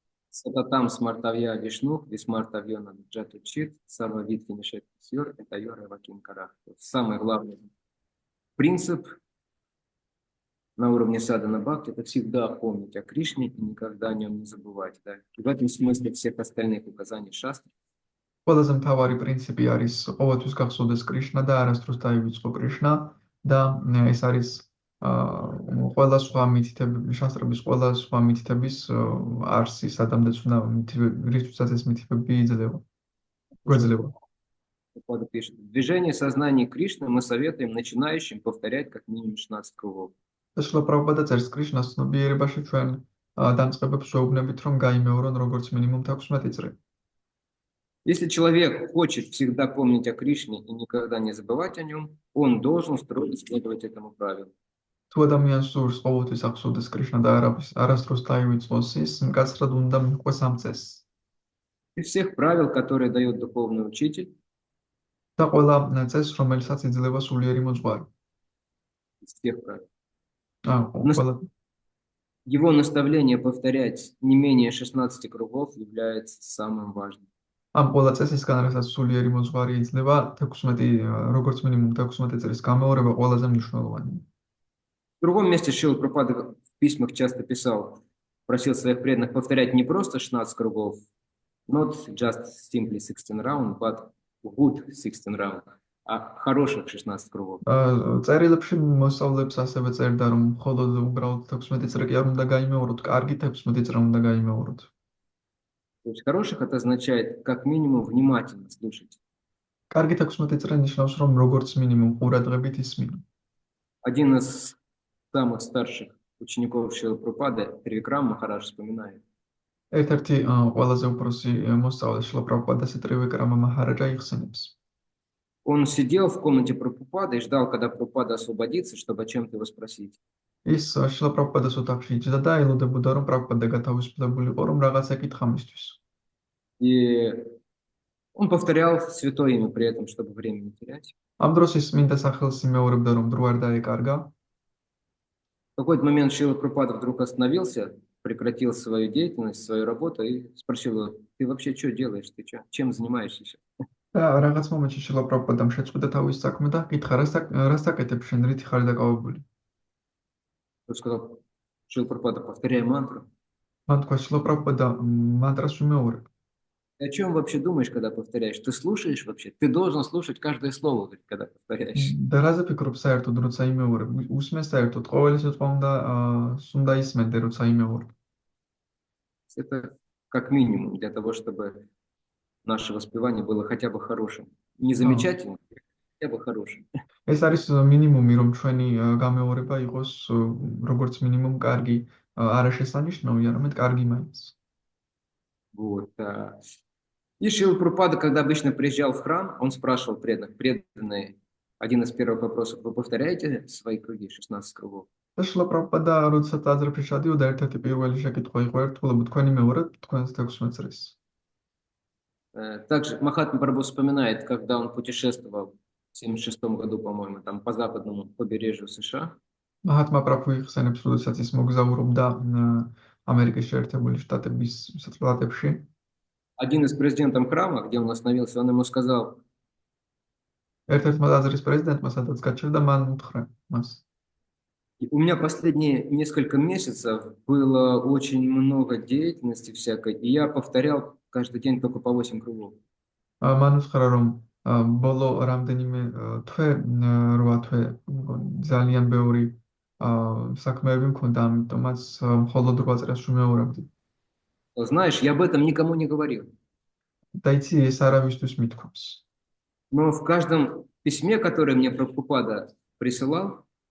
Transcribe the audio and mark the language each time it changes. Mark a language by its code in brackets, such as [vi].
[sa] Сататам смартавья вишнух, висмартавьё наджатучит, сарвавитки нишет сьор, это йора вакин карах. [ru] Самый главный принцип на уровне садхана бхакти — это всегда помнить о Кришне и никогда о нем не забывать. Да? И в этом смысле всех остальных указаний шастры. [ka] ყველაზე მთავარი პრინციპი არის ყოველთვის გახსოვდეს კრიშნა და არასდროს დაივიწყო კრიშნა და ეს არის ყველა სხვა მითითების შასტრების ყველა სხვა მითითების არსი სადამდეცუნა რისთვისაც ეს მითითები გვეძლევა. [ru] Прабхупада пишет: движение сознания Кришны мы советуем начинающим повторять как минимум 16 кругов. [ka] შილა პრაბჰუპადა წერს კრიშნას ცნობიერებაში ჩვენ დამწყებებს ვეუბნებით, რომ გაიმეორონ როგორც მინიმუმ 16 წრი. [ru] Если человек хочет всегда помнить о Кришне и никогда не забывать о нем, он должен строго следовать этому правилу. [ka] თუ ადამიანს სურს ყოველთვის ახსოვდეს კრიშნა და არასდროს დაივიწყოს ის, მკაცრად უნდა მიყვეს ამ წესს. [ru] Из всех правил, которые дает духовный учитель, [ka] და ყველა წესს, რომელსაც იძლევა სულიერი მოძღვარი. [ru] из всех правил. [ka] ყველა [ru] Его наставление повторять не менее 16 кругов является самым важным. [ka] ამ ყველა წესისგან, რასაც სულიერი მოძღვარი იძლევა, 16 როგორც მინიმუმ 16 წრის გამეორება ყველაზე მნიშვნელოვანია. [ru] В другом месте Шрила Прабхупада в письмах часто писал, просил своих преданных повторять не просто 16 кругов, [en] not just simply 16 round, [ru] but good 16 round, а хороших 16 кругов. [ka] წერილებში მოსავლებს ასევე წერდა, რომ მხოლოდ უბრალოდ 16 წრი კი არ უნდა გაიმეოროთ, კარგი 16 წრი უნდა გაიმეოროთ. [ru] То есть хороших это означает как минимум внимательно слушать. [ka] კარგი 16 წრი ნიშნავს, რომ როგორც მინიმუმ ყურადღებით ისმინო. [ru] Один из самых старших учеников Шрилы Прабхупады, Тривикрам Махарадж, вспоминает. [ka] ერთ-ერთი ყველაზე უფროსი მოსწავლე შილა პრაბჰუპადას ტრივიკრამა მაჰარაჯა იხსენებს. [ru] Он сидел в комнате Прабхупады и ждал, когда Прабхупада освободится, чтобы о чем-то его спросить. [ka] ის შილა პრაბჰუპადას ოთახში იჯდა და ელოდებოდა, რომ პრაბჰუპადა გათავისუფლებულიყო, რომ რაღაც ეკითხა მისთვის. [ru] И он повторял святое имя при этом, чтобы время не терять. [ka] ამ დროს ის მინდა სახელს იმეორებდა, რომ დრო არ დაეკარგა. [ru] В какой-то момент Шрила Прабхупада вдруг остановился, прекратил свою деятельность, свою работу и спросил его: ты вообще что делаешь, ты чем занимаешься сейчас? [ka] და რაღაც მომენტში შილა პრაბჰუპადამ შეწყვიტა თავის საქმე და კითხა, რას აკეთებ შენ, რითი ხარ დაკავებული? [ru] Он сказал: Шрила Прабхупада, повторяй мантру. [ka] მან თქვა შილა პრაბჰუპადა мантрას ვიმეორებ. [ru] Ты о чем вообще думаешь, когда повторяешь? Ты слушаешь вообще? Ты должен слушать каждое слово, когда повторяешь. [ka] და რაზე ფიქრობ საერთოდ, როცა იმეორებ? უსმენ საერთოდ ყოველი სიტყვა უნდა ისმენდე, როცა იმეორებ. [ru] Это как минимум для того, чтобы наше воспевание было хотя бы хорошим. Не замечательным, хотя бы хорошим. [ka] ეს არის მინიმუმი, რომ ჩვენი გამეორება იყოს როგორც მინიმუმ კარგი, არა შესანიშნავი, არამედ კარგი მაინც. [ru] Вот. И Шрила Прабхупада, когда обычно приезжал в храм, он спрашивал преданных: преданные, один из первых вопросов. Вы повторяете свои круги, 16 кругов? [ka] და შილა პრაბჰუპადა როდესაც ტაძრებში ჩადიოდა, ერთ-ერთი პირველი შეკითხვა იყო ერთგულებით თქვენი მეურვეთ თქვენს 16 წრეს. [ru] Также Махатма Прабху вспоминает, когда он путешествовал в 1976 году, по-моему, там по западному побережью США. [ka] მაჰათმა პრაბჰუ იხსენებს, როდესაც ის მოგზაურობდა ამერიკის შეერთებული შტატების სატლატებში. [ru] Один из президентов храма, где он остановился, он ему сказал: [ka] ერთ-ერთმა ტაძრის პრეზიდენტმა სადაც გაჩერდა, მან უთხრა მას. [ru] у меня последние несколько месяцев было очень много деятельности всякой, и я повторял каждый день только по 8 кругов. [ka] მან უთხრა, რომ ბოლო რამდენიმე თვე, 8 თვე ძალიან ბევრი საქმეები მქონდა, ამიტომაც მხოლოდ 8 წრეს ვიმეორებდი. [ru] Знаешь, я об этом никому не говорил. [ka] და იცი, ეს არავისთვის მithქვამს. [ru] Но в каждом письме, которое мне Прабхупада присылал,